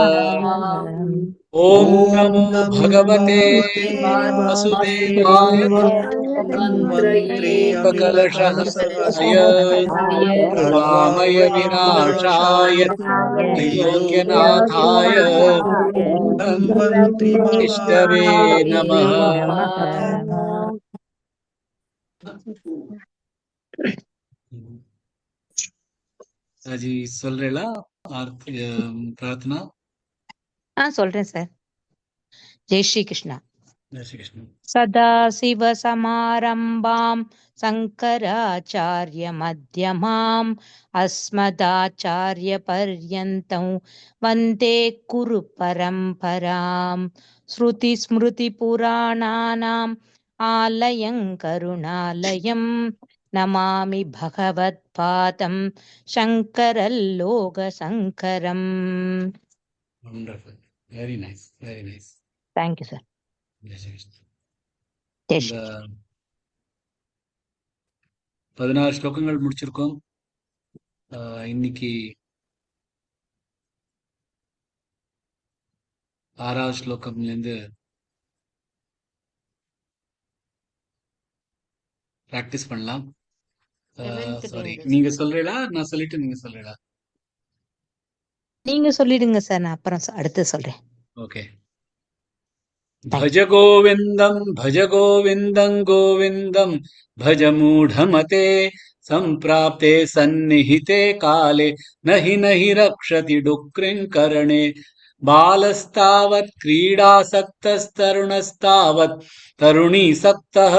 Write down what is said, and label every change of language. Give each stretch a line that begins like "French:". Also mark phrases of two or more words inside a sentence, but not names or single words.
Sanskrit: ॐ नमो भगवते वासुदेवाय धन्वन्तरये कलशहस्ताय वामय विनाशाय त्रिलोक्यनाथाय धन्वन्तरि महाविष्णवे नमः.
Tamil: जी சொல்றேளா प्रार्थना? சொல்றேன் சார்.
Hindi: जय श्री कृष्णा. जय श्री कृष्ण.
Sanskrit: सदाशिव समारंभां शंकराचार्य मध्यमाम् अस्मदाचार्य पर्यन्तं वन्दे कुरु परम्पराम्. श्रुति स्मृति पुराणानाम् आलयं करुणालयं नमामि भगवत्पादं शङ्करल्लोकशङ्करम्.
English: Wonderful. Very nice. Very nice. Thank you, sir.
Hindi: जय श्री कृष्ण. जय
Tamil: இந்த 16 ஸ்லோகங்கள் முடிச்சிருக்கோம். இன்னைக்கு 6வது ஸ்லோகம்லேருந்து பிராக்டிஸ் பண்ணலாம். சாரி, நீங்க சொல்றீங்களா? நான் சொல்லிட்டு நீங்க சொல்றீங்களா? நீங்க சொல்லிடுங்க சார், நான் அப்புறம் அடுத்து சொல்றேன். ஓகே.
Sanskrit: भज गोविन्दं भज गोविन्दं गोविन्दं भज मूढमते सम्प्राप्ते सन्निहिते काले नहि रक्षति डुक्रिङ्करणे बालस्तावत् क्रीडासक्तस्तरुणस्तावत् तरुणीसक्तः